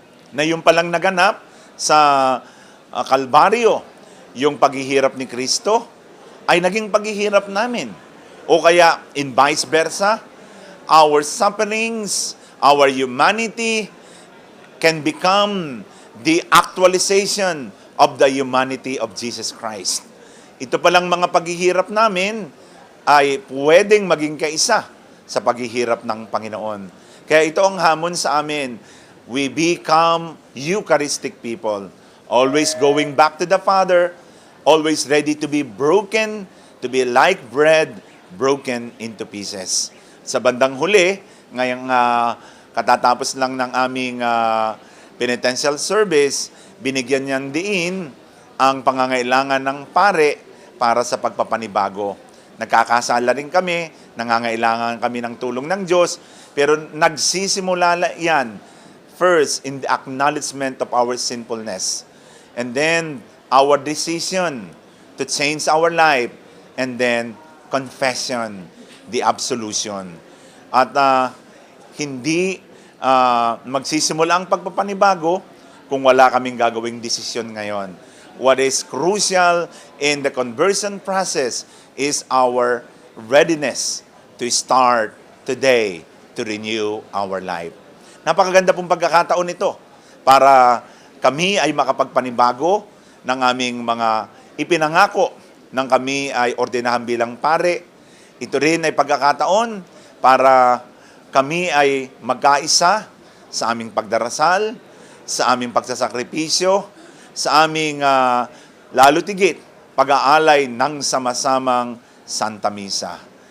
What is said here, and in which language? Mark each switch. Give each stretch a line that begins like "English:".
Filipino: Na yung palang naganap sa Kalbaryo, yung paghihirap ni Kristo, ay naging paghihirap namin. O kaya,
English: in vice versa, our sufferings, our humanity can become the actualization of the humanity of Jesus Christ.
Filipino: Ito palang mga paghihirap namin ay pwedeng maging kaisa sa paghihirap ng Panginoon. Kaya ito ang hamon sa amin.
English: We become Eucharistic people. Always going back to the Father, always ready to be broken, to be like bread, broken into pieces.
Filipino: Sa bandang huli, ngayong katatapos lang ng aming penitential service, binigyan niyang diin ang pangangailangan ng pare para sa pagpapanibago. Nagkakasala rin kami, nangangailangan kami ng tulong ng Diyos, pero nagsisimula yan
English: first in the acknowledgement of our sinfulness, and then our decision to change our life, and then confession, the absolution.
Filipino: At hindi magsisimula ang pagpapanibago kung wala kaming gagawing desisyon ngayon.
English: What is crucial in the conversion process is our readiness to start today to renew our life.
Filipino: Napakaganda pong pagkakataon ito para kami ay makapagpanibago ng aming mga ipinangako nang kami ay ordinahan bilang pare. Ito rin ay pagkakataon para kami ay magkaisa sa aming pagdarasal, sa aming pagsasakripisyo, sa aming lalo tigit pag-aalay ng sama-samang Santa Misa.